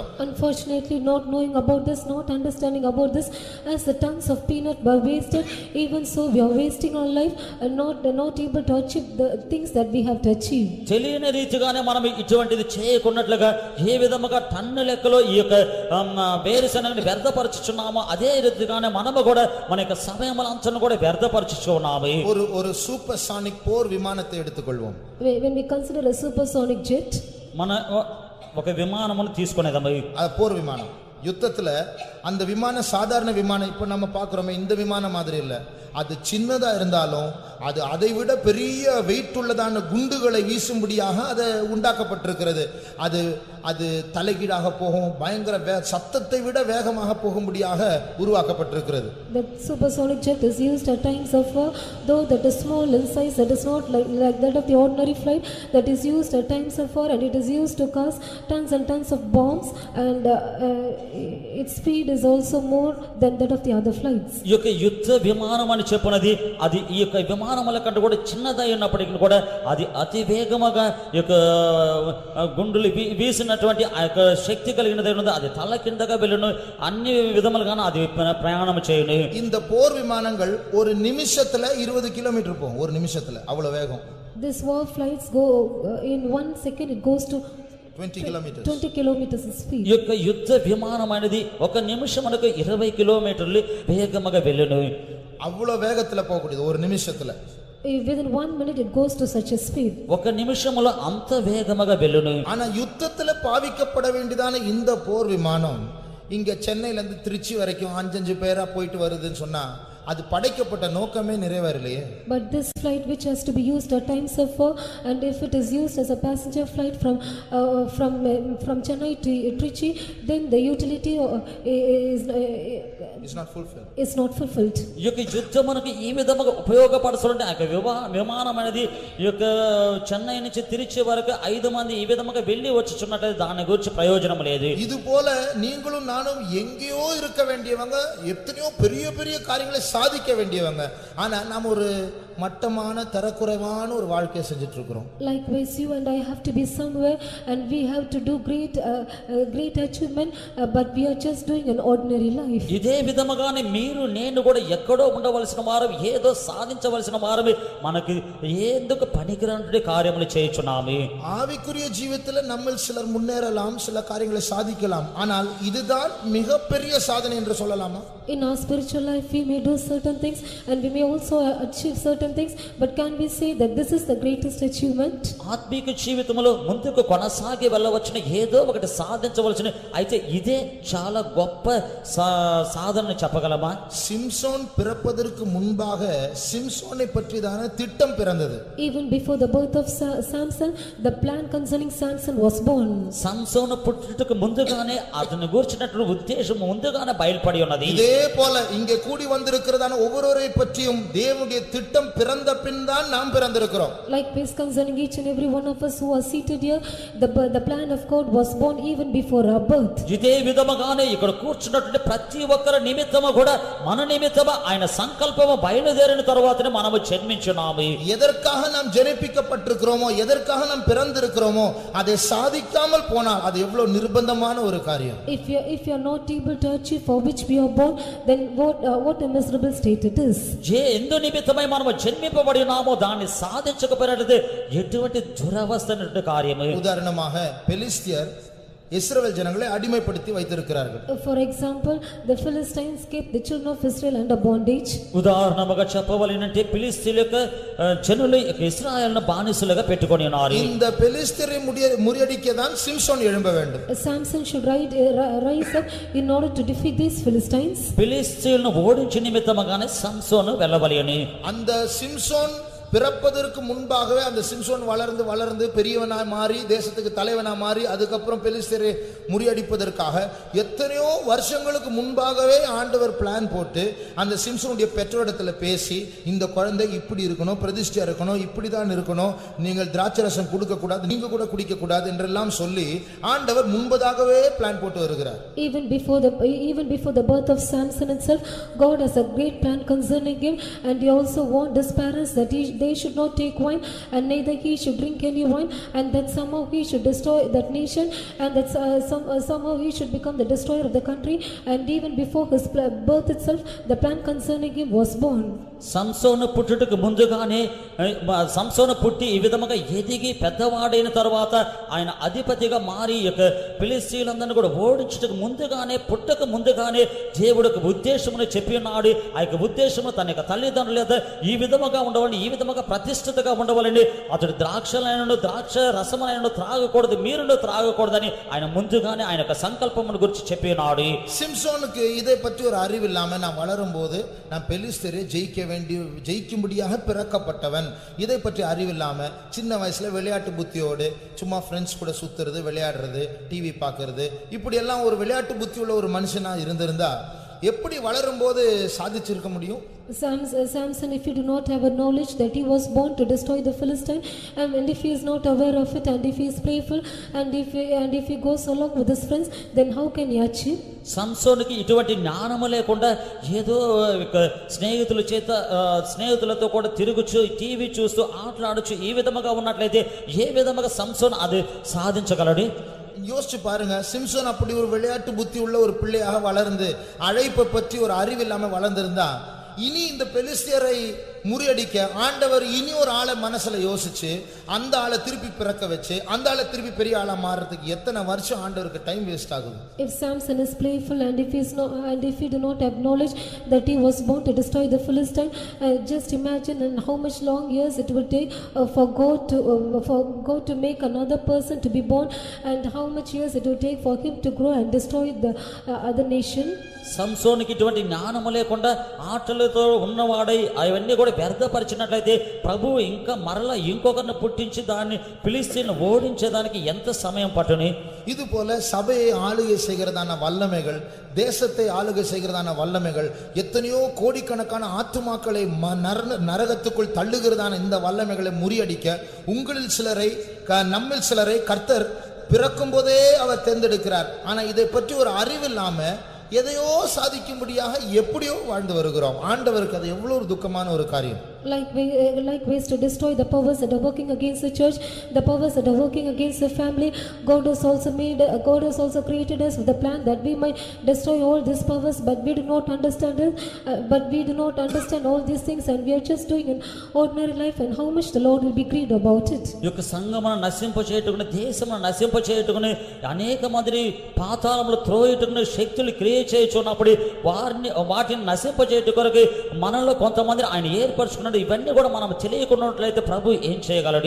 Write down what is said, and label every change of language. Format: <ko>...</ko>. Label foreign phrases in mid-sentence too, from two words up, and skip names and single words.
<en>Unfortunately, not knowing about this, not understanding about this, as the tons of peanut were wasted, even so we are wasting our life and not able to achieve the things that we have to achieve.</en> <te>తెలియని రీతిగానే మనం ఇటువంటిది చేయకున్నట్లుగా ఏ విధముగా టన్ను లెక్కలో ఈ యొక్క వేరుశనగని వ్యర్థపరచుచున్నామో అదే రీతిగానే మనము కూడా మన యొక్క సమయములంతను కూడా వ్యర్థపరచుచున్నాము.</te> <ta>ஒரு சூப்பர்சானிக் போர் விமானத்தை எடுத்துக்கொள்வோம்.</ta> <en>When we consider a supersonic jet,</en> <te>మన ఒక విమానమును తీసుకునేదమ్మ,</te> <ta>அது போர் விமானம். யுத்தத்துல அந்த விமானம் சாதாரண விமானம் இப்ப நம்ம பார்க்கிறோமே இந்த விமானம் மாதிரி இல்ல. அது சின்னதா இருந்தாலும் அது அதை விட பெரிய வெயிட் உள்ளதான குண்டுகளை வீசும்படியாக அது உண்டாக்கப்பட்டிருக்கிறது. அது அது தலைகீழாக போகும், பயங்கர சத்தத்தை விட வேகமாக போகும்படியாக உருவாக்கப்பட்டிருக்கிறது.</ta> <en>The supersonic jet is used at times of though that is small in size, that is not like that of the ordinary flight, that is used at times of and it is used to cause tons and tons of bombs, and its speed is also more than that of the other flights.</en> <te>ఈ యొక్క యుద్ధ విమానం అని చెప్పునది అది ఈ యొక్క విమానముల కంటే కూడా చిన్నదై ఉన్నప్పటికీ కూడా అది అతి వేగముగా ఈ యొక్క గుండులు వీసినటువంటి ఆ యొక్క శక్తి కలిగినది ఉన్నది. అది తల కిందగా వెళ్ళును, అన్ని విధములుగాను అది ప్రయాణం చేయును.</te> <ta>இந்த போர் விமானங்கள் ஒரு நிமிஷத்துல 20 கிலோமீட்டர் போகும், ஒரு நிமிஷத்துல அவ்வளவு வேகம்.</ta> <en>This war flights go in 1 second it goes to 20 kilometers speed.</en> <te>ఈ యొక్క యుద్ధ విమానం అనేది ఒక నిమిషమునకు 20 కిలోమీటర్లు వేగముగా వెళ్ళును.</te> <ta>அவ்வளவு வேகத்துல போகக்கூடியது ஒரு நிமிஷத்துல.</ta> <en>Within 1 minute it goes to such a speed.</en> <te>ఒక నిమిషములో అంత వేగముగా వెళ్ళును.</te> <ta>ஆனா யுத்தத்துல பாவிக்கப்பட வேண்டியதான இந்த போர் விமானம் இங்க சென்னையில இருந்து திருச்சி வரைக்கும் 5 பேரா போயிட்டு வருதுன்னு சொன்னா அது படைக்கப்பட்ட நோக்கமே நிறைவேறலையே.</ta> <en>But this flight which has to be used at times of and if it is used as a passenger flight from Chennai to Trichy, then the utility is not fulfilled. Is not fulfilled.</en> <te>ఈ యొక్క యుద్ధమునకు ఈ విధముగా ఉపయోగపడుతుంటే ఆ యొక్క విమానం అనేది ఈ యొక్క చెన్నై నుంచి తిరిచి వరకు 5 మంది ఈ విధముగా వెళ్ళి వచ్చుచున్నట్టు దాని గురించి ప్రయోజనం లేదు.</te> <ta>இது போல நீங்களும் நானும் எங்கேயோ இருக்க வேண்டியவங்க, எத்தனையோ பெரிய பெரிய காரியங்களை சாதிக்க வேண்டியவங்க, ஆனா நாம ஒரு மட்டமான தரக்குறைவான ஒரு வாழ்க்கையை செஞ்சிட்டு இருக்கிறோம்.</ta> <en>Likewise you and I have to be somewhere and we have to do great achievement, but we are just doing an ordinary life.</en> <te>ఇదే విధముగానే మీరు నేను కూడా ఎక్కడో ఉండవలసిన వారు, ఏదో సాధించవలసిన వారు, మనకి ఎందుకు పనికిరాని కార్యములు చేయుచున్నాము.</te> <ta>ஆவிக்குரிய ஜீவிதத்துல நம்மில் சிலர் முன்னேறலாம், சில காரியங்களை சாதிக்கலாம், ஆனால் இதுதான் மிகப்பெரிய சாதனை என்று சொல்லலாமா?</ta> <en>In our spiritual life we may do certain things and we may also achieve certain things, but can we say that this is the greatest achievement?</en> <te>ఆత్మీయ జీవితంలో ముందుకు కొనసాగి వెళ్ళవచ్చును, ఏదో ఒకటి సాధించవలసిన, అయితే ఇదే చాలా గొప్ప సాధన చెప్పగలమా?</te> <ta>சிம்சோன் பிறப்பதற்கு முன்பாக சிம்சோனை பற்றிதான திட்டம் பிறந்தது.</ta> <en>Even before the birth of Samson, the plan concerning Samson was born.</en> <te>సంసోను పుట్టుటకు ముందుగానే అతని గురించినటువంటి ఉద్దేశం ముందుగానే బయలుపడి ఉన్నది.</te> <ta>இதே போல இங்கே கூடி வந்திருக்கிறதான ஒவ்வொருவரை பற்றியும் தேவனுடைய திட்டம் பிறந்த பின் தான் நாம் பிறந்திருக்கிறோம்.</ta> <en>Likewise concerning each and every one of us who are seated here, the plan of God was born even before our birth.</en> <te>ఇదే విధముగానే ఇక్కడ కూర్చున్నటువంటి ప్రతి ఒక్కరి నిమిత్తము కూడా మన నిమిత్తము ఆయన సంకల్పము బయలుదేరిన తర్వాతనే మనము జన్మించున్నాము.</te> <ta>எதற்காக நாம் ஜெனிப்பிக்கப்பட்டிருக்கிறோமோ, எதற்காக நாம் பிறந்திருக்கிறோமோ அதை சாதிக்காமல் போனால் அது எவ்வளவு நிர்பந்தமான ஒரு காரியம்.</ta> <en>If you are not able to achieve for which we are born, then what a miserable state it is.</en> <te>ఎందు నిమిత్తమై మనము జన్మింపబడినామో దాన్ని సాధించకపోయినట్లయితే ఎటువంటి దురవస్థనటువంటి కార్యము.</te> <ta>உதாரணமாக பெலிஸ்தியர் இஸ்ரவேல் ஜனங்களை அடிமைப்படுத்தி வைத்திருக்கிறார்கள்.</ta> <en>For example, the Philistines kept the children of Israel under bondage.</en> <te>ఉదాహరణగా చెప్పవలెనంటే ఫిలిష్తీయులకు జనులు ఇశ్రాయేలును బానిసలుగా పెట్టుకొని ఉన్నారు.</te> <ta>இந்த பெலிஸ்தியரை முறியடிக்க தான் சிம்சோன் எழும்ப வேண்டும்.</ta> <en>Samson should rise up in order to defeat these Philistines.</en> <te>ఫిలిష్తీయులను ఓడించే నిమిత్తముగానే సంసోను వెళ్ళవలెను.</te> <ta>அந்த சிம்சோன் பிறப்பதற்கு முன்பாகவே அந்த சிம்சோன் வளர்ந்து வளர்ந்து பெரியவனாய் மாறி தேசத்துக்கு தலைவனாய் மாறி அதுக்கப்புறம் பெலிஸ்தரை முறியடிப்பதற்காக எத்தனையோ வருஷங்களுக்கு முன்பாகவே ஆண்டவர் பிளான் போட்டு அந்த சிம்சோனுடைய பெற்றோரிடத்துல பேசி இந்த குழந்தை இப்படி இருக்கணும், பிரதிஷ்டையா இருக்கணும், இப்படிதான் இருக்கணும், நீங்கள் திராட்சரசம் கொடுக்க கூடாது, நீங்க கூட குடிக்க கூடாது என்றெல்லாம் சொல்லி ஆண்டவர் முன்பதாகவே பிளான் போட்டு வருகிறார்.</ta> <en>Even before the birth of Samson itself, God has a great plan concerning him, and he also warned his parents that they should not take wine, and neither he should drink any wine, and that somehow he should destroy that nation, and that somehow he should become the destroyer of the country. And even before his birth itself, the plan concerning him was born.</en> <te>సంసోను పుట్టుటకు ముందుగానే సంసోను పుట్టి ఈ విధముగా ఎదిగి పెద్దవాడైన తర్వాత ఆయన అధిపతిగా మారి ఫిలిష్తీయులందరినీ కూడా ఓడించుటకు ముందుగానే పుట్టక ముందుగానే దేవుడికి ఉద్దేశమును చెప్పి ఉన్నాడు. ఆ యొక్క ఉద్దేశము తన యొక్క తల్లిదండ్రులు ఈ విధముగా ఉండవాలని, ఈ విధముగా ప్రతిష్ఠితగా ఉండవాలని, అతడు ద్రాక్ష రసములను త్రాగకూడదు, మీరును త్రాగకూడదని ఆయన ముందుగానే ఆయన యొక్క సంకల్పమును గురించి చెప్పి ఉన్నాడు.</te> <ta>சிம்சோனுக்கு இதை பற்றி ஒரு அறிவு இல்லாம நான் வளரும் போது நான் பெலிஸ்தரை ஜெயிக்கும்படியாக பிறக்கப்பட்டவன், இதை பற்றி அறிவில்லாம சின்ன வயசுல விளையாட்டு புத்தியோடு சும்மா ஃப்ரெண்ட்ஸ் கூட சுத்துறது, விளையாடுறது, டிவி பார்க்கறது, இப்படி எல்லாம் ஒரு விளையாட்டு புத்தி உள்ள ஒரு மனுஷனா இருந்திருந்தா எப்படி வளரும் போது சாதிச்சிருக்க முடியும்?</ta> <en>Samson, if you do not have a knowledge that he was born to destroy the Philistine, and if he is not aware of it, and if he is playful, and if he goes along with his friends, then how can he achieve?</en> <te>సంసోనుకి ఇటువంటి జ్ఞానము లేకుండా ఏదో స్నేహితులతో కూడా తిరుగుచు, టీవీ చూస్తూ, ఆటలాడుచు ఈ విధముగా ఉన్నట్లయితే ఏ విధముగా సంసోన్ అది సాధించగలడు?</te> <ta>யோசிச்சு பாருங்க, சிம்சோன் அப்படி ஒரு விளையாட்டு புத்தி உள்ள ஒரு பிள்ளையாக வளர்ந்து அழைப்பை பற்றி ஒரு அறிவு இல்லாம வளர்ந்திருந்தா இனி இந்த பெலிஸ்தியரை முறியடிக்க ஆண்டவர் இனி ஒரு ஆளை மனசுல யோசிச்சு அந்த ஆளை திருப்பி பிறக்க வச்சு அந்த ஆளை திருப்பி பெரிய ஆளா மாறதுக்கு எத்தனை வருஷம் ஆண்டவருக்கு</ta> <en>time waste</en> <ta>ஆகுது?</ta> <en>If Samson is playful, and if he do not have knowledge that he was born to destroy the Philistine, just imagine and how much long years it will take for God to make another person to be born, and how much years it will take for him to grow and destroy the other nation.</en> <te>సంసోనుకి ఇటువంటి జ్ఞానము లేకుండా ఆటలతో ఉన్నవాడై అవన్నీ కూడా వ్యర్థపరిచినట్లయితే ప్రభు ఇంకా మరలా ఇంకొకరిని పుట్టించి దాన్ని ఫిలిష్తీయులను ఓడించేదానికి ఎంత సమయం పట్టుని?</te> <ta>இது போல சபையை ஆளுகை செய்கிறதான வல்லமைகள், தேசத்தை ஆளுகை செய்கிறதான வல்லமைகள், எத்தனையோ கோடிக்கணக்கான ஆத்துமாக்களை நரகத்துக்குள் தள்ளுகிறதான இந்த வல்லமைகளை முறியடிக்க உங்களில் சிலரை, நம்மில் சிலரை கர்த்தர் பிறக்கும் போதே அவர் தேர்ந்தெடுக்கிறார். ஆனா இதை பற்றி ஒரு அறிவு இல்லாம எதையோ சாதிக்கும்படியாக எப்படியோ வாழ்ந்து வருகிறோம். ஆண்டவருக்கு அது எவ்வளவு ஒரு துக்கமான ஒரு காரியம்.</ta> <en>Likewise to destroy the powers that are working against the church, the powers that are working against the family. God has also created us with the plan that we might destroy all these powers, but we do not understand it, all these things, and we are just doing an ordinary life, and how much the Lord will be grieved about it.</en> <te>యొక్క సంగమను నశింపచేయుటకుని, దేశమును నశింపచేయుటకుని, అనేక మందిని పాతాళములో త్రోయుటకుని శక్తులు క్రియ చేయుచున్నప్పుడు వాటిని నశింపచేయుట కొరకు మనలో కొంతమందిని ఆయన ఏర్పరచుకున్నాడు. ఇవన్నీ కూడా మనం తెలియకున్నట్లయితే ప్రభు ఏం చేయగలడు?</te>